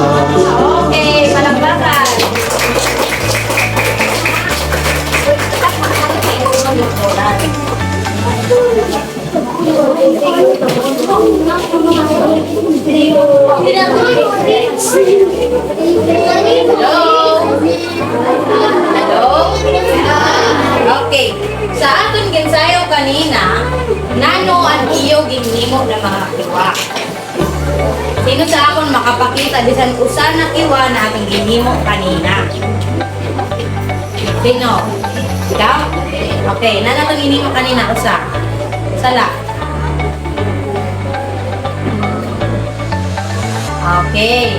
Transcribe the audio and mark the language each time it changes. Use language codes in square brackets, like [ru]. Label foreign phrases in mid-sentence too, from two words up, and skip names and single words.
[hil] Okay, palakpakan. Hello? Hello? Okay. Sa aton ginsayaw kanina, nano ang iyo ginhimo na mga kiwa. Sino sa akon makapakita bisan usa na kiwa na atong ginhimo kanina? Sino? Ikaw? Okay, na natong ginhimo kanina usa. Sala. Okay.